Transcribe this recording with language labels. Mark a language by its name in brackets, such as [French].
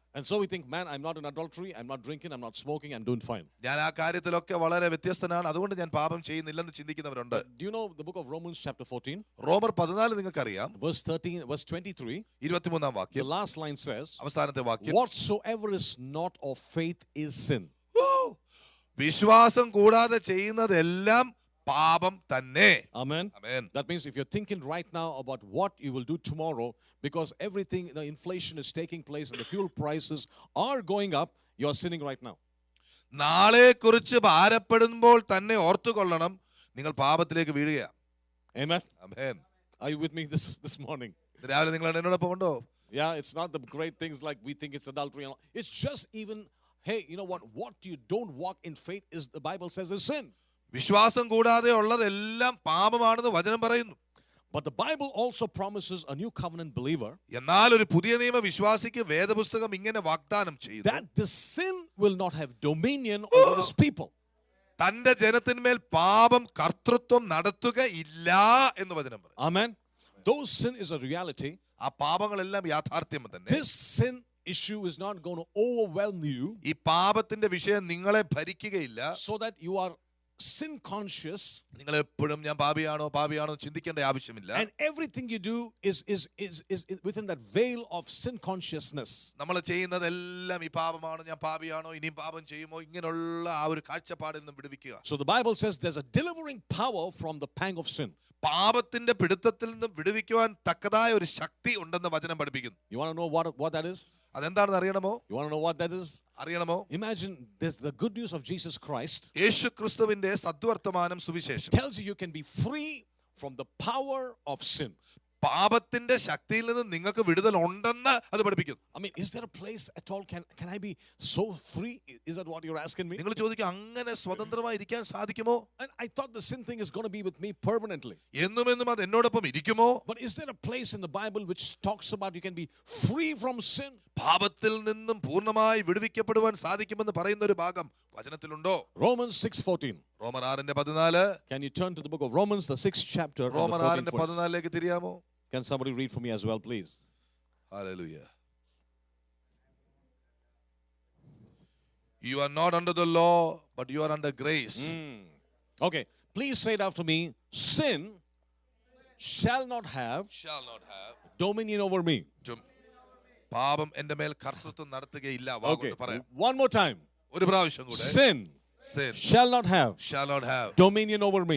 [English] And so we think, man, I'm not in adultery, I'm not drinking, I'm not smoking, I'm doing fine. [Malayalam] ഞാൻ ആ കാര്യത്തിലൊക്കെ വളരെ വ്യത്യസ്തനാണ്, അതുകൊണ്ട് ഞാൻ പാപം ചെയ്യുന്നില്ലെന്ന് ചിന്തിക്കുന്നവരുണ്ട്. [English] Do you know the book of Romans chapter 14? [Malayalam] റോമർ 14 നിങ്ങൾക്കറിയാം, [English] Verse 23, 23 the [Malayalam] വാക്യം, [English] last line says, [Malayalam] അവസാനത്തെ വാക്യം, [English] whatsoever is not of faith is sin. [Malayalam] വിശ്വാസം കൂടാതെ ചെയ്യുന്നതെല്ലാം പാപം തന്നെ. [English] Amen. [Malayalam] Amen. [English] That means if you're thinking right now about what you will do tomorrow, because everything, the inflation is taking place and the fuel prices are going up, you're sinning right now. [Malayalam] നാളെക്കുറിച്ച് ഭാരപ്പെടുമ്പോൾ തന്നെ ഓർത്തുകൊള്ളണം, നിങ്ങൾ പാപത്തിലേക്ക് വീഴുകയാണ്. [English] Amen. [Malayalam] Amen. [English] Are you with me this morning? [Malayalam] രാവിലെ നിങ്ങൾ എന്നോടൊപ്പം ഉണ്ടോ? [English] Yeah, it's not the great things like we think it's adultery. It's just even, hey, you know what you don't walk in faith is, the Bible says, is sin. [Malayalam] വിശ്വാസം കൂടാതെ ഉള്ളതെല്ലാം പാപമാണെന്ന് വചനം പറയുന്നു. [English] But the Bible also promises a new covenant believer [Malayalam] എന്നാൽ ഒരു പുതിയ നിയമ വിശ്വാസിക്ക് വേദപുസ്തകം ഇങ്ങനെ വാഗ്ദാനം ചെയ്യുന്നു, [English] that the sin will not have dominion over his people. [Malayalam] തന്റെ ജനത്തിന്മേൽ പാപം കർത്തൃത്വം നടത്തുകയില്ല എന്ന് വചനം പറയും. [English] Amen. Though sin is a reality, [Malayalam] ആ പാപങ്ങളെല്ലാം യാഥാർത്ഥ്യം തന്നെ. [English] this sin issue is not going to overwhelm you, [Malayalam] ഈ പാപത്തിന്റെ വിഷയം നിങ്ങളെ ഭരിക്കുകയില്ല. [English] so that you are sin conscious, [Malayalam] നിങ്ങൾ എപ്പോഴും ഞാൻ പാപിയാണോ ചിന്തിക്കേണ്ട ആവശ്യമില്ല. [English] and everything you do is within that veil of sin consciousness. [Malayalam] നമ്മൾ ചെയ്യുന്നതെല്ലാം ഈ പാപമാണോ, ഞാൻ പാപിയാണോ, ഇനിയും പാപം ചെയ്യുമോ, ഇങ്ങനെയുള്ള ആ ഒരു കാഴ്ചപ്പാടിൽ നിന്നും വിടുവിക്കുക. [English] So the Bible says there's a delivering power from the pang of sin. [Malayalam] പാപത്തിന്റെ പിടുത്തത്തിൽ നിന്നും വിടുവിക്കുവാൻ തക്കതായ ഒരു ശക്തി ഉണ്ടെന്ന് വചനം പഠിപ്പിക്കുന്നു. [English] You want to know what that is? [Malayalam] അതെന്താണെന്ന് അറിയണമോ? [English] You want to know what that is? [Malayalam] അറിയണമോ? [English] Imagine there's the good news of Jesus Christ. [Malayalam] യേശു ക്രിസ്തുവിന്റെ സദ്വർത്തമാനം സുവിശേഷം [English] Tells you can be free from the power of sin. [Malayalam] പാപത്തിന്റെ ശക്തിയിൽ നിന്ന് നിങ്ങൾക്ക് വിടുതൽ ഉണ്ടെന്ന് അത് പഠിപ്പിക്കുന്നു. [English] I mean, is there a place at all? Can I be so free? Is that what you're asking me? [Malayalam] നിങ്ങൾ ചോദിക്കും, അങ്ങനെ സ്വതന്ത്രമായി ഇരിക്കാൻ സാധിക്കുമോ? [English] And I thought the sin thing is going to be with me permanently. [Malayalam] എന്നും അത് എന്നോടൊപ്പം ഇരിക്കുമോ? [English] But is there a place in the Bible which talks about you can be free from sin? [Malayalam] പാപത്തിൽ നിന്നും പൂർണ്ണമായി വിടുവിക്കപ്പെടുവാൻ സാധിക്കുമെന്ന് പറയുന്ന ഒരു ഭാഗം വചനത്തിലുണ്ടോ? [English] Romans 6:14. [Malayalam] റോമർ 6:14. [English] Can you turn to the book of Romans, the 6th chapter, and the [Malayalam] റോമർ [English] 14th verse? [Malayalam] 6:14 തിരിയാമോ? [English] Can somebody read for me as well, please? Hallelujah. You are not under the law, but you are under grace. Okay, please say it after me. Sin shall not have dominion over me. [Malayalam] പാപം എൻ്റെ മേൽ കർത്തൃത്വം നടത്തുകയില്ല. [English] Okay, one more time. [Malayalam] ഒരു പ്രാവശ്യം കൂടെ. [English] Sin shall not have dominion over me.